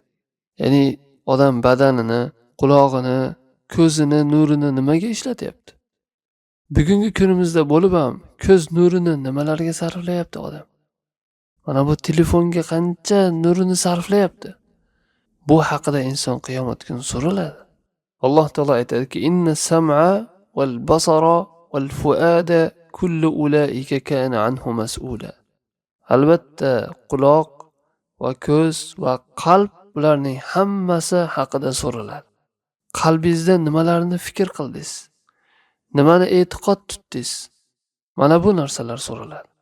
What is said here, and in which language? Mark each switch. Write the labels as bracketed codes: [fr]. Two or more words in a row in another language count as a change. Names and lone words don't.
[uz] Ya'ni odam badanini, qulog'ini, ko'zini, nurini nimaga ishlatyapti? Bugungi kunimizda bo'lib ham ko'z nurini nimalarga sarflayapti odam? Mana bu telefonga qancha nurini sarflayapti? Bu haqida inson qiyomat kuni so'raladi. [ar] الله تعالى [uz] aytadiki, [ar] إن السمع والبصر والفؤاد كل أولئك كان عنه مسؤولا. [uz] Albatta, quloq va ko'z va qalb bularning hammasi haqida so'raladi. Qalbingizda nimalarni fikr qildingiz? Nimani e'tiqod tutdingiz? Mana bu narsalar so'raladi.